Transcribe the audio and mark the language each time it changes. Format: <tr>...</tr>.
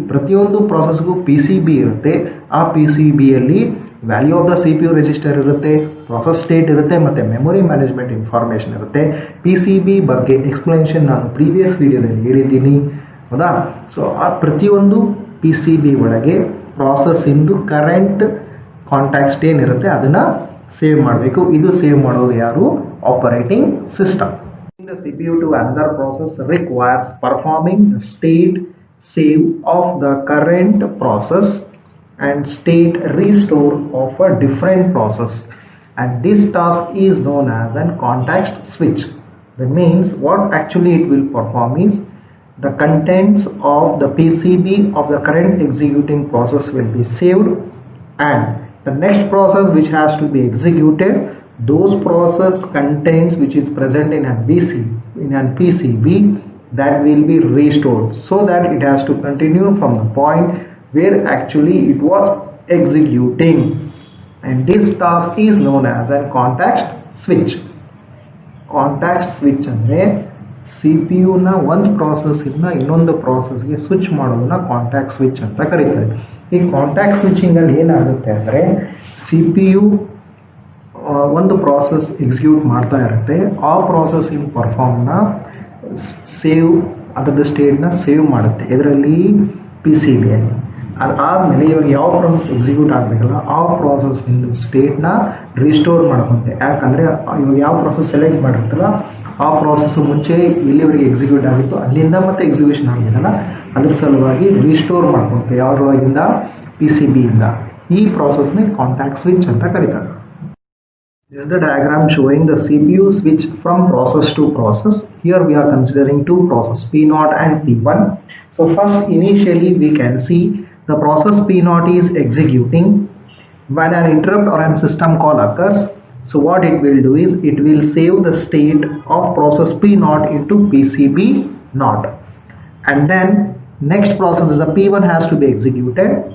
<kn>ಪ್ರತಿಯೊಂದು ಪ್ರಾಸೆಸ್ಗೂ P C B ಇರುತ್ತೆ. ಆ P C ಬಿಯಲ್ಲಿ value of the C P U register ಇರುತ್ತೆ, ಪ್ರಾಸೆಸ್ ಸ್ಟೇಟ್ ಇರುತ್ತೆ ಮತ್ತು ಮೆಮೊರಿ ಮ್ಯಾನೇಜ್ಮೆಂಟ್ ಇನ್ಫಾರ್ಮೇಷನ್ ಇರುತ್ತೆ. ಪಿ ಸಿ ಬಿ ಬಗ್ಗೆ ಎಕ್ಸ್ಪ್ಲನೇಷನ್ ನಾನು ಪ್ರೀವಿಯಸ್ ವಿಡಿಯೋದಲ್ಲಿ ಹೇಳಿದ್ದೀನಿ, ಹೌದಾ? ಸೊ ಆ ಪ್ರತಿಯೊಂದು ಪಿ ಸಿ ಬಿ ಒಳಗೆ ಪ್ರಾಸೆಸ್ಸಿಂದು ಕರೆಂಟ್ ಕಾಂಟ್ಯಾಕ್ಟ್ಸ್ ಏನಿರುತ್ತೆ ಅದನ್ನು ಸೇವ್ ಮಾಡಬೇಕು. ಇದು ಸೇವ್ ಮಾಡೋದು ಯಾರು? Operating system.</kn> <en>The CPU to another process requires performing the state save of the current process and state restore of a different process, and this task is known as a context switch. That means what actually it will perform is the contents of the PCB of the current executing process will be saved, and the next process which has to be executed, those process contents which is present in an PCB that will be restored so that it has to continue from the point where actually it was executing, and this task is known as a context switch.</en> <kn>Context switch ಅಂದರೆ C P ಯುನ ಒಂದು ಪ್ರಾಸೆಸ್ಸಿಂದ ಇನ್ನೊಂದು ಪ್ರಾಸೆಸ್ಗೆ switch ಮಾಡೋದನ್ನ contact switch ಅಂತ ಕರೀತಾರೆ. ಈ contact ಸ್ವಿಚಿಂಗಲ್ಲಿ ಏನಾಗುತ್ತೆ ಅಂದರೆ C P U ಒಂದು ಪ್ರಾಸೆಸ್ ಎಕ್ಸಿಕ್ಯೂಟ್ ಮಾಡ್ತಾ ಇರುತ್ತೆ. ಆ ಪ್ರಾಸೆಸ್ಸಿಂಗ್ ಪರ್ಫಾರ್ಮ್ನ ಸೇವ್ ಅದರ ಸ್ಟೇಟ್ನ ಸೇವ್ ಮಾಡುತ್ತೆ ಇದರಲ್ಲಿ ಪಿ ಸಿ ಬಿಯಲ್ಲಿ. ಅದಾದಮೇಲೆ ಇವಾಗ ಯಾವ ಪ್ರಾಸೆಸ್ ಎಕ್ಸಿಕ್ಯೂಟ್ ಆಗಬೇಕಲ್ಲ ಆ ಪ್ರಾಸೆಸ್ಸಿಂದು ಸ್ಟೇಟ್ನ ರಿಸ್ಟೋರ್ ಮಾಡ್ಕೊತೆ. ಯಾಕಂದರೆ ಇವಾಗ ಯಾವ ಪ್ರಾಸೆಸ್ ಸೆಲೆಕ್ಟ್ ಮಾಡಿರ್ತಲ್ಲ ಆ ಪ್ರಾಸೆಸ್ಸು ಮುಂಚೆ ಎಲ್ಲಿವರೆಗೆ ಎಕ್ಸಿಕ್ಯೂಟ್ ಆಗಿತ್ತು ಅಲ್ಲಿಂದ ಮತ್ತೆ ಎಕ್ಸಿಕ್ಯೂಷನ್ ಆಗಿದೆಯಲ್ಲ ಅದ್ರ ಸಲುವಾಗಿ ರಿಸ್ಟೋರ್ ಮಾಡ್ಕೊತೆ ಯಾವಾಗಿಂದ ಪಿ ಸಿ ಬಿಯಿಂದ. ಈ ಪ್ರಾಸೆಸ್ನೇ ಕಾಂಟ್ಯಾಕ್ಟ್ ಸ್ವಿಚ್ ಅಂತ ಕರೀತಾರೆ.</kn> <en>This is the diagram showing the CPU switch from process to process. Here we are considering two processes, P0 and P1. So first initially we can see the process P0 is executing. When an interrupt or a system call occurs, so what it will do is it will save the state of process P0 into PCB0, and then next process is a P1 has to be executed.</en>